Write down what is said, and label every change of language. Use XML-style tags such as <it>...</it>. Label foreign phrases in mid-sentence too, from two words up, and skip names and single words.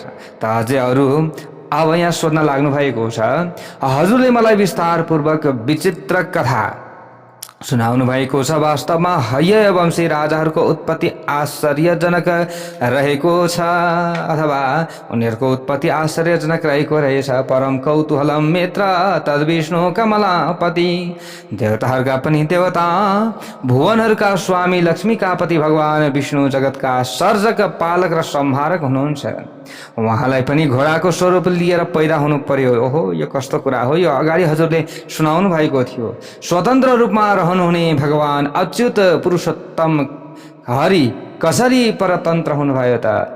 <ne>त अझै अरू अब यहाँ सोध्न लाग्नु भएको छ, हजुरले मलाई विस्तारपूर्वक विचित्र कथा सुनाउनु भएको छ। वास्तवमा हयवंशी राजाहरूको उत्पत्ति आश्चर्यजनक रहेको छ, अथवा उनीहरूको उत्पत्ति आश्चर्यजनक रहेको रहेछ।</ne> <sa>परम कौतूहलम मित्र तद विष्णु कमलापति।</sa> <ne>देवताहरूका पनि देवता, भुवनहरूका स्वामी लक्ष्मीका पति भगवान विष्णु जगतका सर्जक, पालक र संहारक हुनुहुन्छ। उहाँलाई पनि घोडाको स्वरूप लिएर पैदा हुनु पर्यो। ओहो, यो कस्तो कुरा हो। यो अगाडि हजुरले सुनाउनु भएको थियो। स्वतन्त्र रूपमा रहनुहुने भगवान अच्युत पुरुषोत्तम हरि कसरी परतन्त्र हुनुभयो त?</ne>